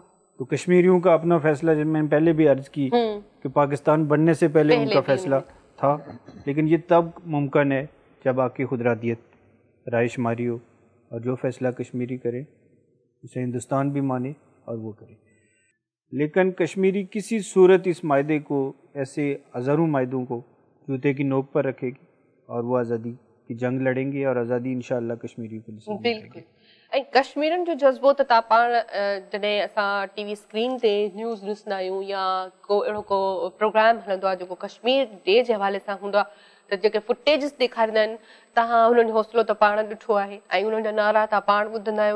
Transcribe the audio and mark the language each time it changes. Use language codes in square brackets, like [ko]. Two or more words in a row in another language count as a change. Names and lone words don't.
[ur] تو کشمیریوں کا اپنا فیصلہ، جب میں نے پہلے بھی عرض کی کہ پاکستان بننے سے پہلے ان کا فیصلہ تھا، لیکن یہ تب ممکن ہے جب آپ کی خودارادیت رائے شماری ہو، اور جو فیصلہ کشمیری کرے اسے ہندوستان بھی مانے اور وہ کرے. لیکن کشمیری کسی صورت اس معاہدے کو، ایسے ہزاروں معاہدوں کو جوتے کی نوک پر رکھے گی، اور وہ آزادی کی جنگ لڑیں گے، اور آزادی انشاءاللہ کشمیری کو نصیب کرے گی. بالکل. [sd] ऐं कश्मीरनि जो जज़्बो त तव्हां पाण जॾहिं असां [en] TV screen [sd] ते न्यूज़ ॾिसंदा आहियूं या को अहिड़ो को प्रोग्राम हलंदो आहे जेको कश्मीर डे जे हवाले सां हूंदो आहे, त जेके फुटेजिस ॾेखारींदा आहिनि, तव्हां हुननि जो हौसलो त पाण ॾिठो आहे, ऐं उन्हनि जा नारा तव्हां पाण ॿुधंदा आहियो.